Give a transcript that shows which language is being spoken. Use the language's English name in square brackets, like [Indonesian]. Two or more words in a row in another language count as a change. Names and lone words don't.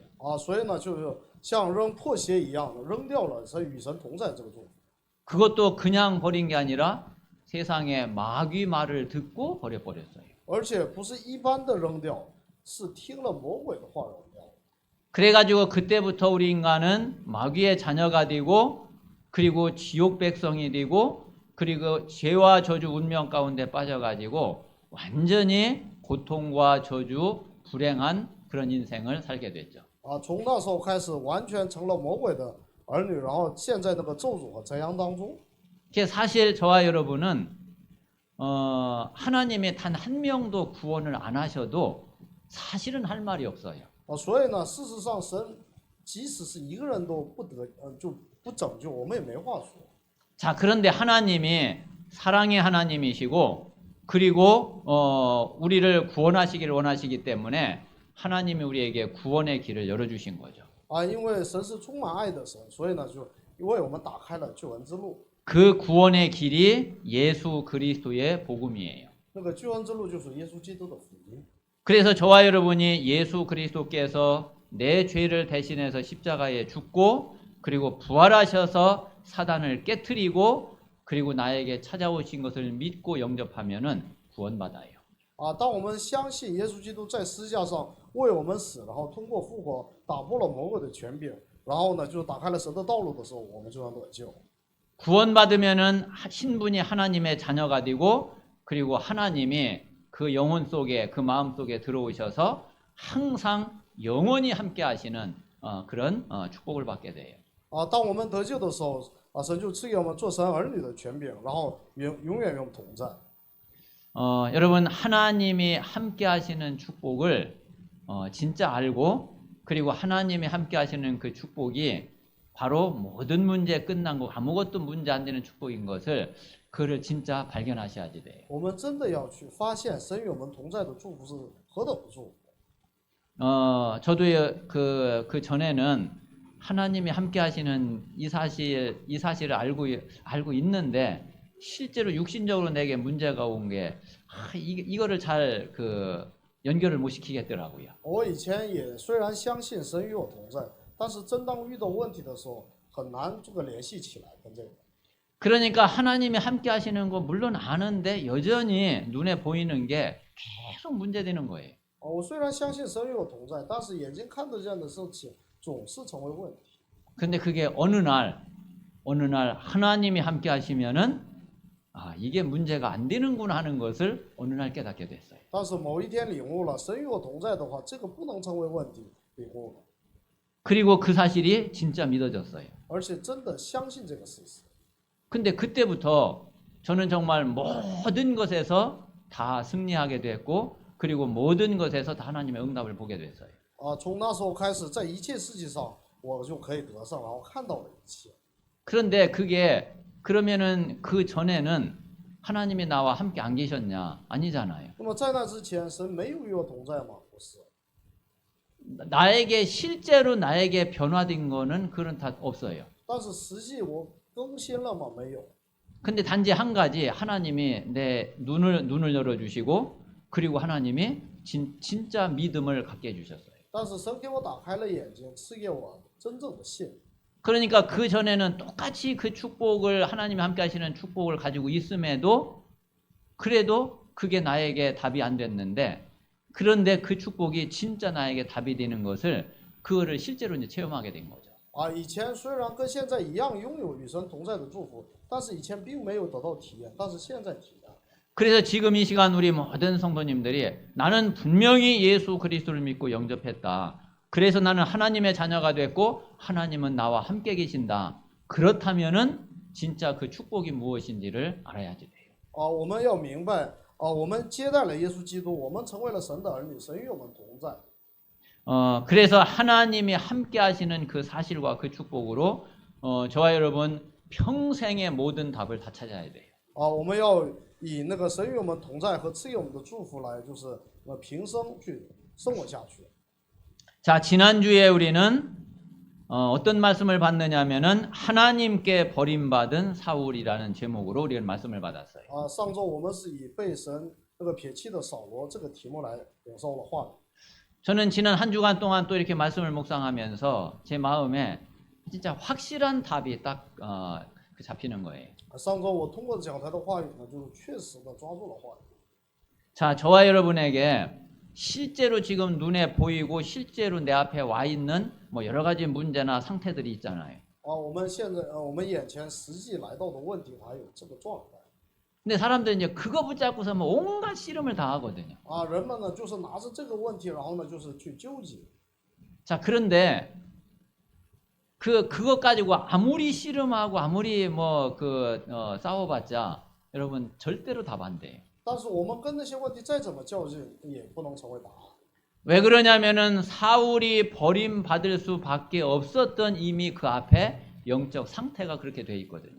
[Chinese] 所以呢，就是像扔破鞋一样的扔掉了神与神同在这个祝福。 [Korean] 그것도 그냥 버린 게 아니라 세상의 마귀 말을 듣고 버려버렸어요. [Chinese] 而且不是一般的扔掉，是听了魔鬼的话扔掉。 [Korean] 그래가지고 그때부터 우리 인간은 마귀의 자녀가 되고 그리고 지옥 백성이 되고 그리고 죄와 저주 운명 가운데 빠져가지고 완전히 고통과 저주 불행한 그런 인생을 살게 됐죠. [Chinese] 从那时候开始，完全成了魔鬼的儿女，然后陷在那个咒诅和灾殃当中。 [Korean] 사실 저와 여러분은 하나님이 단 한 명도 구원을 안 하셔도 사실은 할 말이 없어요. [Chinese] 所以呢，事实上，神即使是一个人都不得，就不拯救，我们也没话说。 [Korean] 자, 그런데 하나님이 사랑의 하나님이시고 그리고 우리를 구원하시기를 원하시기 때문에 하나님이 우리에게 구원의 길을 열어주신 거죠. [Chinese] 因为神是充满爱的神，所以呢，就为我们打开了救恩之路。 [Korean] 그 구원의 길이 예수 그리스도의 복음이에요. [Chinese] 那个救恩之路就是耶稣基督的福音。 [Korean] 그래서 저와 여러분이 예수 그리스도께서 내 죄를 대신해서 십자가에 죽고 그리고 부활하셔서 사단을 깨트리고 그리고 나에게 찾아오신 것을 믿고 영접하면은 구원받아요. [Chinese] 当我们相信耶稣基督在十字架上为我们死，然后通过复活打破了魔鬼的权柄，然后呢，就打开了神的道路的时候，我们就能得救。 [Korean] 구원받으면은 신분이 하나님의 자녀가 되고 그리고 하나님이 그 영혼 속에 그 마음 속에 들어오셔서 항상 영원히 함께 하시는 그런 축복을 받게 돼요. [Chinese] 当我们得救的时候，神就赐给我们做神儿女的权柄，然后永远与我们同在。 [Korean] 여러분 하나님이 함께 하시는 축복을 진짜 알고 그리고 하나님이 함께 하시는 그 축복이 바로 모든 문제 끝난 거 아무것도 문제 안 되는 축복인 것을 그를 진짜 발견하셔야지 돼요. [Chinese] 我们真的要去发现神与我们同在的祝福是何等的祝福。 [Korean] 저도 그 전에는 하나님이 함께 하시는 이 사실을 알고 있는데 실제로 육신적으로 내게 문제가 온 게 이거를 잘 연결을 못 시키겠더라고요. [Chinese] 我以前也虽然相信神与我同在，但是真当遇到问题的时候，很难这个联系起来跟这个。 [Korean] 그러니까 하나님이 함께 하시는 거 물론 아는데 여전히 눈에 보이는 게 계속 문제되는 거예요. [Chinese] 我虽然相信神与我同在，但是眼睛看得见的事情总是成为问题。 [Korean] 근데 그게 어느 날 하나님이 함께 하시면은 아, 이게 문제가 안 되는구나 하는 것을 어느 날 깨닫게 됐어요. [Chinese] 但是某一天领悟了，神与我同在的话，这个不能成为问题，领悟了， [Korean] 그리고 그 사실이 진짜 믿어졌어요. [Chinese] 而且真的相信这个事实。 [Korean] 근데 그때부터 저는 정말 모든 것에서 다 승리하게 됐고 그리고 모든 것에서 다 하나님의 응답을 보게 됐어요. [Chinese] 从那时候开始，在一切事情上我就可以得胜，然后看到了一切。 [Korean] 그런데 그게 그러면은 그 전에는 하나님이 나와 함께 안 계셨냐? 아니잖아요. [Chinese] 那么在那之前，神没有与我同在吗？不是。 [Korean] 나에게 실제로 나에게 변화된 거는 그런 다 없어요. [Chinese] 但是实际我更新了吗？没有。 [Korean] 근데 단지 한 가지 하나님이 내 눈을 열어 주시고 그리고 하나님이 진짜 믿음을 갖게 해 주셨어요. [Chinese] 但是神给我打开了眼睛，赐给我真正的信。 [Korean] 그러니까 그 전에는 똑같이 그 축복을 하나님이 함께 하시는 축복을 가지고 있음에도 그래도 그게 나에게 답이 안 됐는데 그런데 그 축복이 진짜 나에게 답이 되는 것을 그거를 실제로 이제 체험하게 된 거죠. [Chinese] 以前虽然跟现在一样拥有与神同在的祝福，但是以前并没有得到体验，但是现在体验。 [Korean] 그래서 지금 이 시간 우리 모든 성도님들이 나는 분명히 예수 그리스도를 믿고 영접했다. 그래서 나는 하나님의 자녀가 됐고 하나님은 나와 함께 계신다. 그렇다면은 진짜 그 축복이 무엇인지를 알아야지 돼요. [Chinese] 我们要明白，我们接待了耶稣基督，我们成为了神的儿女，神与我们同在。 [Korean] 그래서 하나님이 함께 하시는 그 사실과 그 축복으로 저와 여러분 평생의 모든 답을 다 찾아야 돼요. [Chinese] 我们要以那个神与我们同在和赐给我们的祝福来，就是平生去生活下去。 [Korean] 자, 지난주에 우리는 어떤 말씀을 받느냐면은 하나님께 버림받은 사울이라는 제목으로 우리는 말씀을 받았어요. [Chinese] 上周我们是以被神那个撇弃的扫罗这个题目来领受了话语。 [Korean] 저는 지난 한 주간 동안 또 이렇게 말씀을 묵상하면서 제 마음에 진짜 확실한 답이 딱 잡히는 거예요. [Chinese] 上周我通过讲台的话语呢，就确实的抓住了话语。 [Korean] 자, 저와 여러분에게 실제로 지금 눈에 보이고 실제로 내 앞에 와 있는 뭐 여러 가지 문제나 상태들이 있잖아요. [Chinese] 我们现在我们眼前实际来到的问题还有这个状态。 [Korean] 근데 사람들은 이제 그거 붙잡고서 뭐 온갖 씨름을 다 하거든요. [Chinese] 人们呢就是拿着这个问题，然后呢就是去纠结。 [Korean] 자, 그런데 그것 가지고 아무리 씨름하고 아무리 싸워봤자 여러분 절대로 답 안 돼요. [Chinese] 但是我们跟那些问题再怎么较劲，也不能成为答案。 [Korean] 왜 그러냐면은 사울이 버림받을 수밖에 없었던 이미 그 앞에 영적 상태가 그렇게 돼 있거든요.